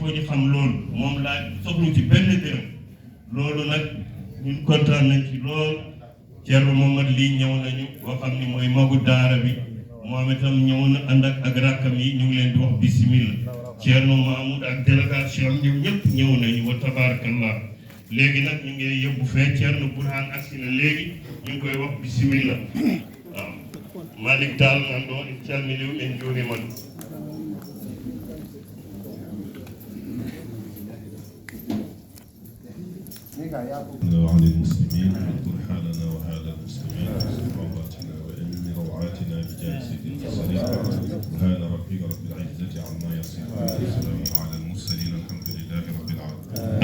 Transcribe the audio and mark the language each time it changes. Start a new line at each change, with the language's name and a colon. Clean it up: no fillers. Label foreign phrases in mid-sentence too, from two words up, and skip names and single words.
Wolof: ñu xam loolu moom laa soxlu ci benn dërëm loolu nag ñun kontaan nañ ci lool Thierno Momadou lii ñëw nañu boo xam ni mooy magu daara bi moom itam ñëw na ànd ak rakkam yi ñu ngi leen di wax bismillah Thierno Mahmoud ak délégation ñoom ñëpp ñëw nañu
Arabic: wa tabarakallah
Wolof: léegi nag ñu ngi yóbbu fee Thierno Bourhan agsi na léegi ñu ngi koy wax bismillah waaw Malick Tall
Fula: nan ɗo en calminiɓe en juurima ɗum
Arabic: وعلى المسلمين واغفر حالنا وحال المسلمين وصلواتنا وامن روعاتنا بجاه سيد المرسلين سبحان ربك رب العزه عما يصفون وسلام على المرسلين الحمد لله رب العالمين